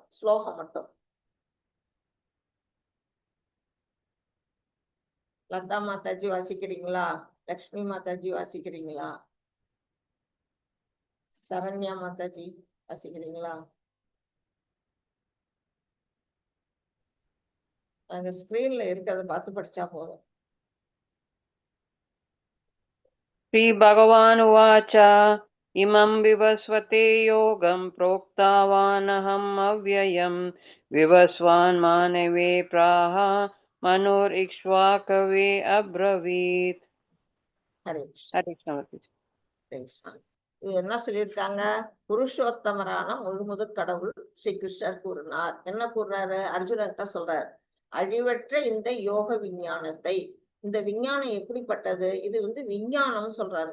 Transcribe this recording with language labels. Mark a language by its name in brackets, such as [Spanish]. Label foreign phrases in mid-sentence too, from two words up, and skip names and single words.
[Tamil] ஸ்லோகம் மட்டும். லதா மாதாஜி வாசிக்கிறீங்களா? லக்ஷ்மி மாதாஜி வாசிக்கிறீங்களா? சரண்யா மாதாஜி வாசிக்கிறீங்களா? அங்க ஸ்கிரீன்ல இருக்கிறத பார்த்து படிச்சா போதும். [Sanskrit] श्री भगवान उवाच इमं विवस्वते योगं प्रोक्तावानहम् अव्ययं विवस्वान् मानवे प्राह मनुरिक्ष्वाकवे अब्रवीत्. [Tamil] ஹரே हरे कृष्ण. கிருஷ்ணா. இது என்ன சொல்லியிருக்காங்க? புருஷோத்தமரான முழுமுதற் கடவுள் ஸ்ரீ கிருஷ்ணர் கூறினார். என்ன கூறுறாரு? அர்ஜுனன்கிட்ட சொல்றாரு, அழிவற்ற இந்த யோக விஞ்ஞானத்தை. இந்த விஞ்ஞானம் எப்படிப்பட்டது? இது வந்து விஞ்ஞானம் சொல்றாரு.